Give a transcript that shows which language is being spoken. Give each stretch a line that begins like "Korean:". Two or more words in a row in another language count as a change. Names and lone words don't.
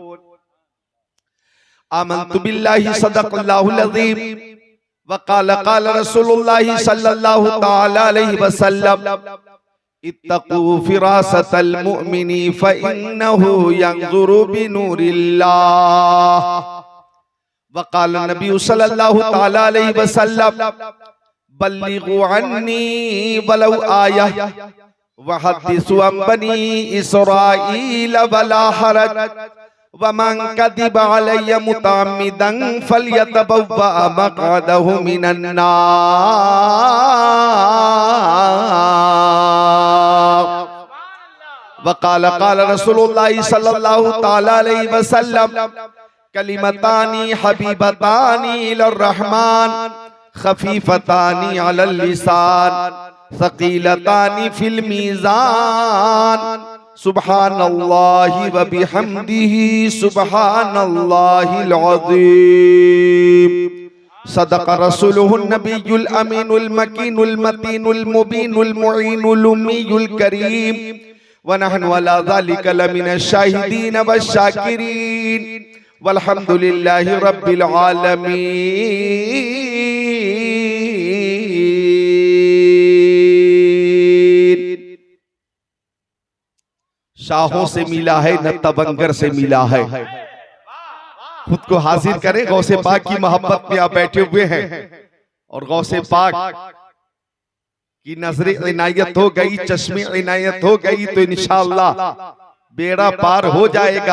Arabic: آمنتُ بالله صدق الله العظيم وقال رسول الله صلى الله تعالى عليه وسلم اتقوا فراسة المؤمن فإنه ينظر بنور الله. وقال النبي صلى الله تعالى عليه وسلم بلغوا عني ولو آية وحدثوا عن بني إسرائيل ولا حرج ومن كذب علي متعمدا فليتبوأ مقعده من النار. وقال رسول الله صلى الله تعالى عليه وسلم كلمتان حبيبتان إلى الرحمن خفيفتان على اللسان ثقيلتان في الميزان سبحان الله وبحمده سبحان الله العظيم. صدق رسوله النبي الأمين المكين المتين المبين المعين الأمي الكريم ونحن على ذلك لمن الشاهدين والشاكرين والحمد لله رب العالمين.
Urdu: شاہوں سے ملا ہے نہ تونگر سے ملا ہے. خود کو حاضر کریں، غوث پاک کی محبت میں آپ بیٹھے ہوئے ہیں اور غوث پاک کی نظر عنایت ہو گئی، چشم عنایت ہو گئی تو ان شاء اللہ بیڑا پار ہو جائے گا.